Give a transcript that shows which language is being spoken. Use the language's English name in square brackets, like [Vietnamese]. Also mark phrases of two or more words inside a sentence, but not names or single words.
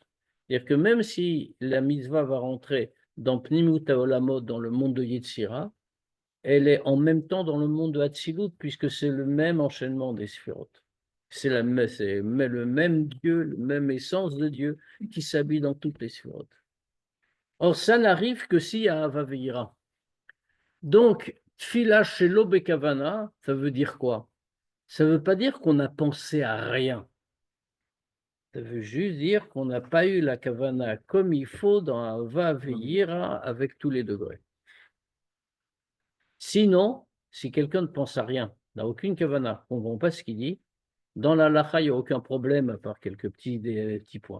[French] C'est-à-dire que même si la mitzvah va rentrer dans [Hebrew] פנימיות העולמות, [French] dans le monde de Yetzira, elle est en même temps dans le monde de Hatzilut, puisque c'est le même enchaînement des sphirotes. C'est le même Dieu, la même essence de Dieu qui s'habille dans toutes les sphirotes. Or, ça n'arrive que s'il y a [Hebrew] אהבה ויראה. [French] Donc, [Hebrew] תפילה שלא בכוונה, [French] ça veut dire quoi? Ça ne veut pas dire qu'on a pensé à rien. Ça veut juste dire qu'on n'a pas eu la kavana comme il faut dans [Hebrew] אהבה ויראה [French] avec tous les degrés. Sinon, si quelqu'un ne pense à rien, n'a aucune kavana, on ne comprend pas ce qu'il dit, dans la lacha, il n'y a aucun problème à part quelques petits points.